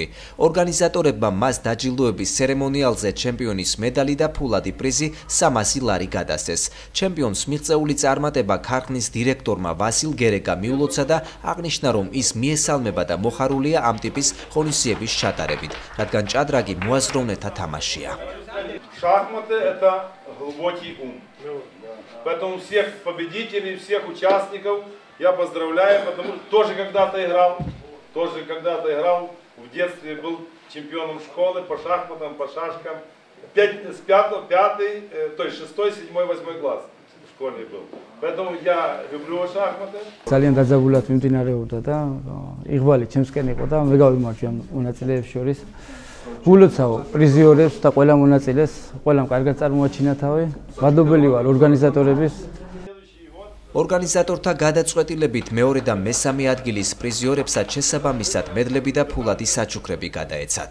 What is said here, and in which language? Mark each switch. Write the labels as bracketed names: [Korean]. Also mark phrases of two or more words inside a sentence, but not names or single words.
[Georgian] ორგანიზატორებმა მას დაჯილდოების ცერემონიალზე ჩემპიონის მედალი და ფულადი პრიზი 300 ლარი გადასცეს. ჩემპიონს მიღწეული წარმატება ქარხნის დირექტორმა ვასილ გერეკა მიულოცა და აღნიშნა, რომ ის მიესალმება და მოხარულია ამ ტიპის ღონისძიების ჩატარებით. Ჭადრაკი მოაზროვნეთა თამაშია. [Russian] Шахматы – это глубокий ум. Поэтому всех победителей, всех участников я поздравляю, потому что тоже когда-то играл в детстве, был чемпионом школы по шахматам, по шашкам. 5-й, то есть 6-й, 7-й, 8-й класс в школе был. Поэтому я люблю шахматы. [Georgian] ძალიან დაძაბულად მიმდინარეობდა და იღბალი ჩემსკენ იყო და მე გავიმარჯვე ამ მონაწილეებს შორის. ულოცავ პრიზიორებს და ყველა მონაწილეს, ყველამ კარგად წარმოაჩინა თავი. მადლობელი ვარ ორგანიზატორების. ორგანიზატორთა გადაწყვეტილებით მეორე და მესამე ადგილის პრიზიორებსაც შესაბამისად მედლები და ფულადი საჩუქრები გადაეცათ.